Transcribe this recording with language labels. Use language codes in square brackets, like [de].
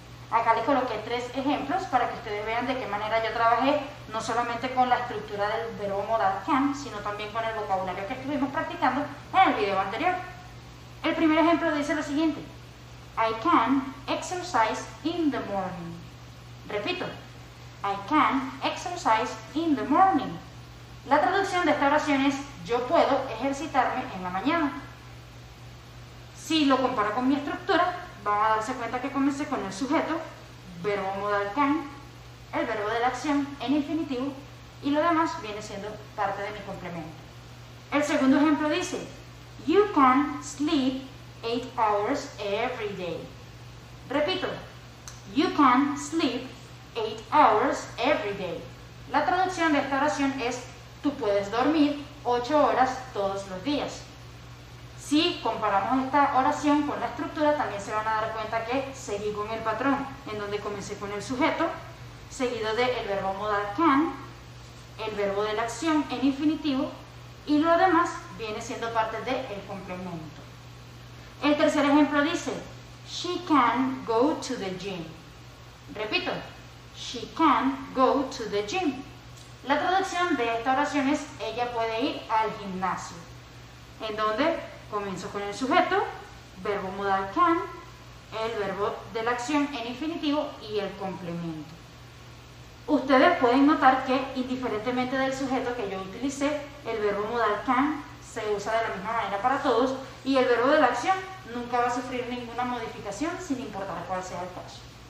[es] Acá les coloqué 3 ejemplos para que ustedes vean de qué manera yo trabajé, no solamente con la estructura del verbo modal can, sino también con el vocabulario que estuvimos practicando en el video anterior. El primer ejemplo dice lo siguiente: [en] I can exercise in the morning. [es] Repito, [en] I can exercise in the morning. [es] La traducción de esta oración es: yo puedo ejercitarme en la mañana. Si lo comparo con mi estructura, van a darse cuenta que comencé con el sujeto, verbo modal can, el verbo de la acción en infinitivo y lo demás viene siendo parte de mi complemento. El segundo ejemplo dice: [en] you can sleep 8 hours every day. [es] Repito, [en] you can sleep 8 hours every day. [es] La traducción de esta oración es: tú puedes dormir 8 horas todos los días. Si comparamos esta oración con la estructura, también se van a dar cuenta que seguí con el patrón, en donde comencé con el sujeto, seguido del verbo modal can, el verbo de la acción en infinitivo, y lo demás viene siendo parte del complemento. El tercer ejemplo dice: [en] she can go to the gym. [es] Repito, [en] she can go to the gym. [es] La traducción de esta oración es: ella puede ir al gimnasio, en donde comienzo con el sujeto, verbo modal can, el verbo de la acción en infinitivo y el complemento. Ustedes pueden notar que indiferentemente del sujeto que yo utilicé, el verbo modal can se usa de la misma manera para todos y el verbo de la acción nunca va a sufrir ninguna modificación sin importar cuál sea el caso.